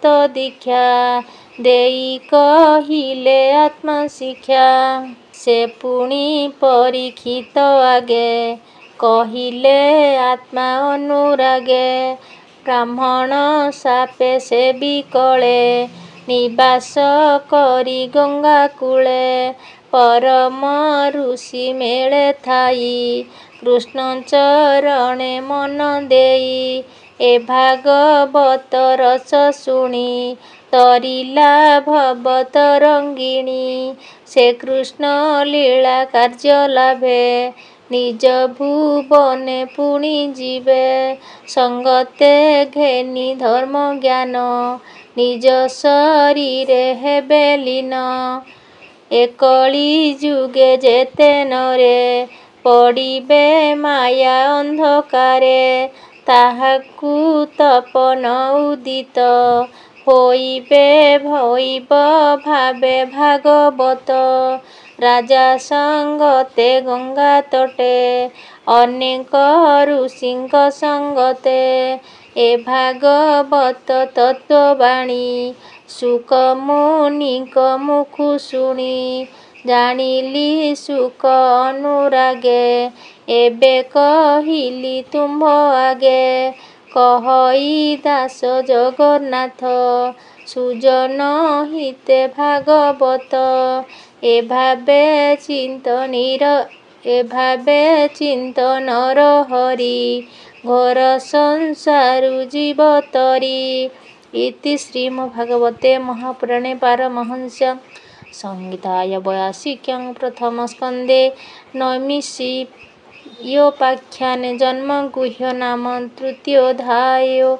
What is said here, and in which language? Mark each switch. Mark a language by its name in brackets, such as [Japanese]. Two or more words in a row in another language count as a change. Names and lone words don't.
[Odia] ଦୀକ୍ଷା ଦେଇ କହିଲେ ଆତ୍ମା ଶିକ୍ଷା ସେ ପୁଣୀ ପରୀକ୍ଷିତ ଆଗେ କହିଲେ ଆତ୍ମା ଅନୁରାଗେ ବ୍ରାହ୍ମଣ ସାପେ ସେ ବିକଲେ ନିବାସ କରୀ ଗଙ୍ଗା କୂଳେ ପରମ ଋଷି ମେଳେ ଥାଇ କୃଷ୍ଣ ଚରଣେ ମନ ଦେଇ ଏ ଭାଗବତ ରସ ଶୁଣୀ ତରିଲା ଭବ ତରଙ୍ଗିଣୀ ସେ କୃଷ୍ଣ ଲୀଳା କାର୍ଯ୍ୟ ଲାଭେ ନିଜ ଭୁବନେ ପୁଣୀ ଜୀବେ ସଙ୍ଗତେ ଘେନି ଧର୍ମ ଜ୍ଞାନ ନିଜ ଶରୀରେ ହେବେ ଲୀନ ଏକଳି ଯୁଗେ ଯେତେ ନରେ ପଡ଼ିବେ ମାୟା ଅନ୍ଧକାରେ ତାହାକୁ ତପନ ଉଦିତ ହୋଇବେ ଭଇବ ଭାବେ ଭାଗବତ ରାଜା ସଙ୍ଗତେ ଗଙ୍ଗା ତଟେ ଅନେକ ଋଷିଙ୍କ ସଙ୍ଗତେ ଏ ଭାଗବତ ତତ୍ତ୍ୱବାଣୀ ସୁଖ ମୁନିକ ମୁଖୁ ଶୁଣୀ ଜାଣିଲି ସୁଖ ଅନୁରାଗେ ଏବେ କହିଲି ତୁମ୍ଭ ଆଗେ କହଇ ଦାସ ଜଗନ୍ନାଥ ସୁଜନ ହିତେ ଭାଗବତ ଏ ଭାବେ ଚିନ୍ତନର ହରି ଘୋର ସଂସାରୁ ଜୀବତରୀ [Sanskrit] इति श्रीमद्भागवते महापुराणे पारमहंस्यां संहितायां 82 प्रथम स्कंदे नैमिषिकोपाख्याने जन्मगुह्य नाम तृतीयोऽध्याय।